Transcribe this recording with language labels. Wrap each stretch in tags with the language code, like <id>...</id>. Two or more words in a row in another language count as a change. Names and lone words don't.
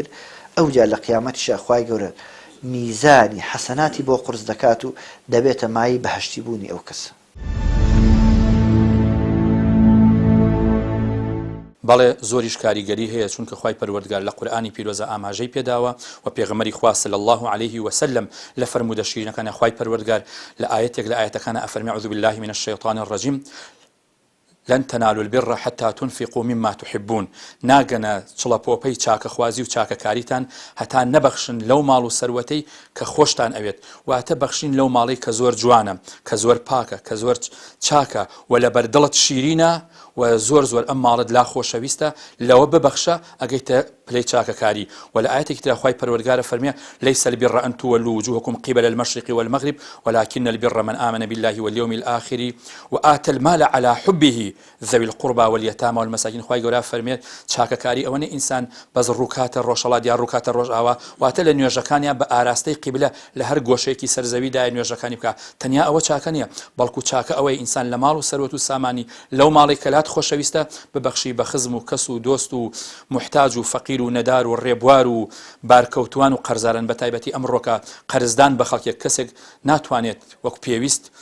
<ckb>ئەوجا لە قیامەتیشا خوای گەورە میزانی حەسەناتی بۆ قورس دەکات و دەبێتە مای بەهەشتی بوونی ئەو کەسە. بەڵێ زۆریش کاریگەری هەیە، چونکە خوای پەروەردگار لە قورئانی پیرۆزە ئاماژەی پێداوە و پێغەمبەری خوا</ckb> <ar>صلی الله عليه وسلم</ar> <ckb>لە فەرمودە شیرینەکانی خوای پەروەردگار لە ئاەتێک لە ئاەتەکانە ئەفەرمێ</ckb> <ar>أعوذ بالله من الشيطان الرجيم لن تنالوا البر حتى تنفقوا مما تحبون.</ar> <ckb>ناگەنە چڵەپۆپەی چاکەخوازی و چاکەکاریتان هەتا نەبەخشن لەو ماڵ و سەروەتەی کە خۆشتان ئەوێت، واتە بەخشین لەو ماڵی کە زۆر جوانە، کە زۆر پاکە، کە زۆر چاکە و لە بەردڵت شیرینە و زۆر زۆر ئەم ماڵت لا خۆشەویستە، لەوە ببەخشە ئەگەیتە پلەی چاکەکاری. و لە ئاەتێکی ترا خوای پەروەردگارە فەرمێ</ckb> <ar>ليس البر أن تولوا وجوهكم قبل المشرق والمغرب ولكن البر من آمن بالله واليوم الآخر وآتى المال على حبه ذوي القربى واليتامى والمساكين.</ar> <ckb>خوای گەورە فەرمێ چاکەکاری ئەوە نە ئینسان بەس ڕووکاتە ڕۆژهەڵات یا ڕووکاتە ڕۆژئاوا، واتە لە نوێژەکانیان بە ئاراستەی قیبلە لە هەر گۆشەیەکی سەرزەویدای نوێژەکانی بکە. تەنیا ئەوە چاکە نییە، بەڵکو چاکە ئەوەی ئینسان لە ماڵ و سەروەت و سامانی لەو ماڵی کەلات خۆشەویستە ببەخشی بە خزم و کەس و دۆست و محتاج و فەقیر فەقیر و نەدار و ڕێبوار و بارکەوتوان و قەرزارن بە تایبەتی ئەمڕۆکە قەرزدان بە خەڵکێک کەسێک ناتوانێت وەک پێویست</ckb>